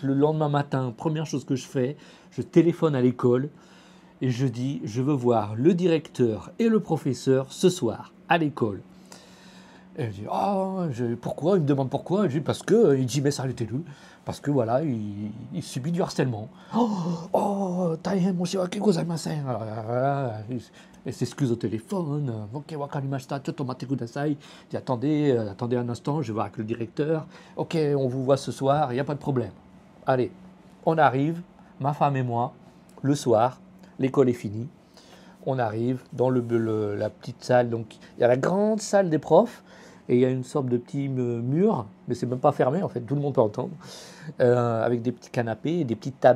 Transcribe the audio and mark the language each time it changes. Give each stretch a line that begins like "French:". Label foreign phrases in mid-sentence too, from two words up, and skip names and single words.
French: Le lendemain matin, première chose que je fais, je téléphone à l'école et je dis, je veux voir le directeur et le professeur ce soir à l'école. Et je dis, oh, pourquoi? Il me demande pourquoi. Je dis, parce que, il dit, mais ça arrêtez le parce que voilà, il subit du harcèlement.
Japanese: Oh, 大変申し訳ございません.
French: Elle s'excuse au téléphone.
Japanese: Ok, わかりました、ちょっと待ってください.
French: Je dis, attendez un instant, je vais voir avec le directeur. Ok, on vous voit ce soir, il n'y a pas de problème. Allez, on arrive, ma femme et moi, le soir, l'école est finie. On arrive dans la petite salle, donc il y a la grande salle des profs, et il y a une sorte de petit mur, mais c'est même pas fermé en fait, tout le monde peut entendre, avec des petits canapés et des petites tables.